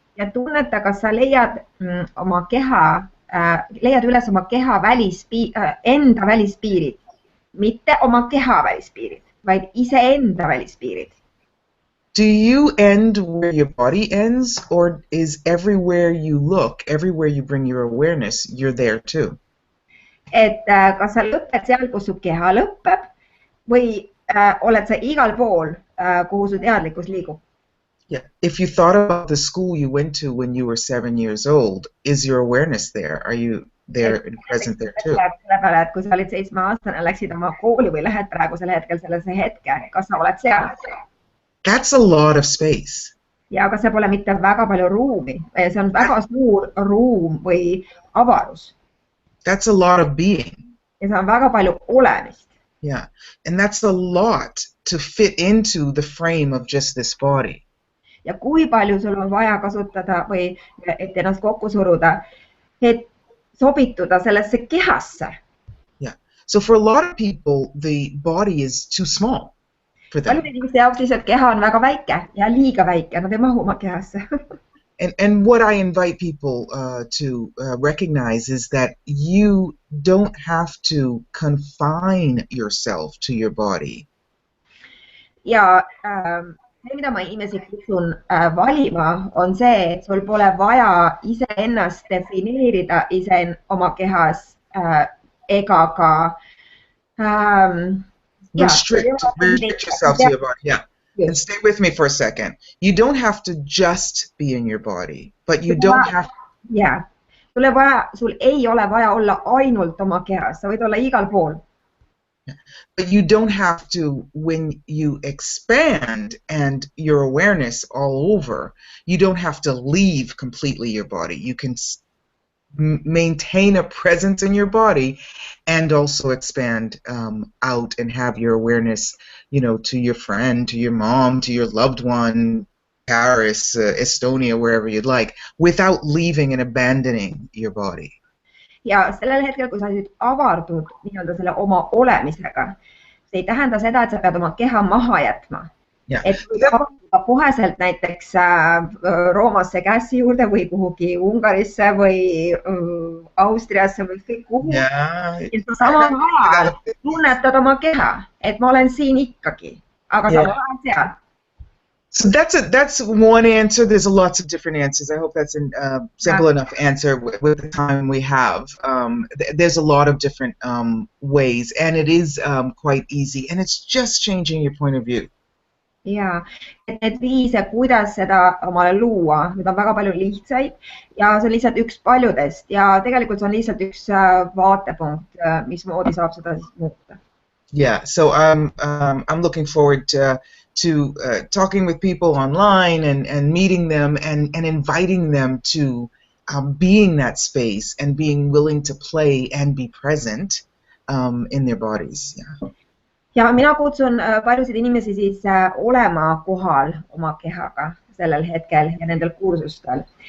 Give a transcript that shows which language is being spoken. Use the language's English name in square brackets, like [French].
[Estonian] ja tunneta, kas sa leiad oma keha, leiad üles oma keha enda välispiirid, mitte oma keha välispiirid, vaid iseenda välispiirid. [English] Do you end where your body ends, or is everywhere you look, everywhere you bring your awareness, you're there too? [Estonian] Et kas sa lõped seal, kus su keha lõpeb, või oled sa igal pool, kuhu su teadlikkus liigub? [English] Yeah. If you thought about the school you went to when you were 7 years old, is your awareness there? Are you there and present there too? [Estonian] Et kui sa olid 7-aastane, läksid oma kooli või lähed praegusel hetkel sellesse hetke, kas sa oled seal? [English] That's a lot of space. [Estonian] Ja aga see pole mitte väga palju ruumi. See on väga suur ruum või avarus. [English] That's a lot of being. [Estonian] Ja see on väga palju olemist. [English] Yeah. And that's a lot to fit into the frame of just this body. [Estonian] Ja kui palju sul on vaja kasutada või et ennast kokku suruda, et sobituda sellesse kehasse. [English] Yeah. So for a lot of people, the body is too small for them. [Estonian] Paljude inimeste jaoks lihtsalt keha on väga väike ja liiga väike, nad ei mahu oma kehasse. [English] And what I invite people to recognize is that you don't have to confine yourself to your body. [Estonian] Ja see, mida ma inimesi kutsun valima, on see, et sul pole vaja iseennast defineerida oma kehas ega ka [English] restrict yourself to your body. Yeah. Yes. And stay with me for a second. You don't have to just be in your body, but you don't have. Yeah. [Estonian] Sul ei ole vaja olla ainult oma kehas, sa võid olla igal pool. [English] But you don't have to, when you expand and your awareness all over, you don't have to leave completely your body. You can maintain a presence in your body and also expand out and have your awareness, you know, to your friend, to your mom, to your loved one, Paris, Estonia, wherever you'd like, without leaving and abandoning your body. [Estonian] Ja sellel hetkel, kui sa avardud nii-öelda selle oma olemisega, see ei tähenda seda, et sa pead oma keha maha jätma. [English] Yeah. [Estonian] Et kui sa koheselt näiteks Roomasse Kassi juurde või kuhugi Ungarisse või Austriasse või ükskõik kuhu. Ja samal ajal tunnetad oma keha, et ma olen siin ikkagi, aga samal ajal seal. [English] So that's one answer. There's lots of different answers. I hope that's a simple enough answer with the time we have. There's a lot of different ways, and it is quite easy, and it's just changing your point of view. [Estonian] Ja, et need viise, kuidas seda omale luua, need on väga palju lihtsaid ja see on lihtsalt üks paljudest ja tegelikult see on lihtsalt üks vaatepunkt, mismoodi saab seda siis muuta. [English] Yeah, so I'm looking forward to talking with people online and meeting them and inviting them to being that space and being willing to play and be present in their bodies. Yeah. [Estonian] Ja mina kutsun paljusid inimesi siis olema kohal oma kehaga sellel hetkel ja nendel kursustel.